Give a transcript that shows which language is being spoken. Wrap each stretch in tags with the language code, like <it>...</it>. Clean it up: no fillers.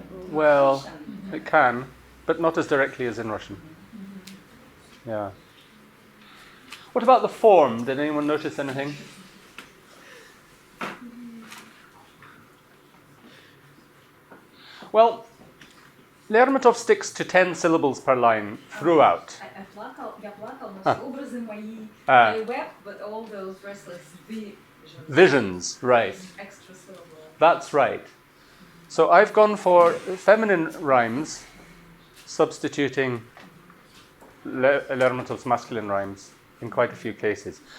<en>Well, it can, but not as directly as in Russian. Yeah. What about the form? Did anyone notice anything? Well, Lermontov sticks to 10 syllables per line throughout.</en> <ru>Я плакал, но все образы мои.</ru> <en>I wept, but all those restless visions, right. Extra syllable. That's right. So I've gone for feminine rhymes, substituting Lermontov's masculine rhymes in quite a few cases.</en>